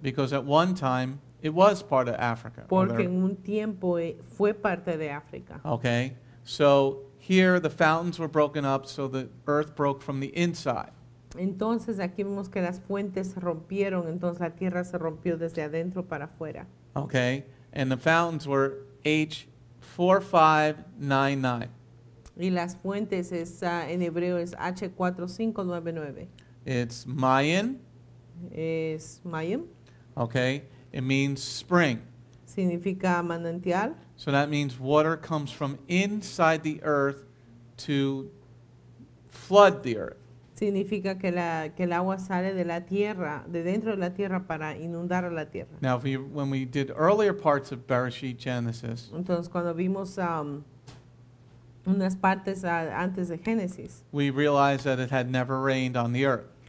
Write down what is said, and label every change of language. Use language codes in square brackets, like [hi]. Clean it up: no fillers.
[en] Because at one time, it was part of Africa. [es] Porque en un tiempo fue parte de África. [en] Okay, so here the fountains were broken up, so the earth broke from the inside. [es] Entonces aquí vemos que las fuentes se rompieron, entonces la tierra se rompió desde adentro para afuera. [en] Okay, and the fountains were H4599. [es] Y las fuentes en hebreo es H4599. [en] It's mayim, [es] es mayim, [en] Okay? It means spring. [es] significa manantial. [en] So that means water comes from inside the earth to flood the earth. [es] Significa que el agua sale de la tierra, de dentro de la tierra para inundar a la tierra. [en] Now, when we did earlier parts of Bereshit Genesis, [es] Entonces, cuando vimos unas partes antes de Génesis, [en] we realized that it had never rained on the earth.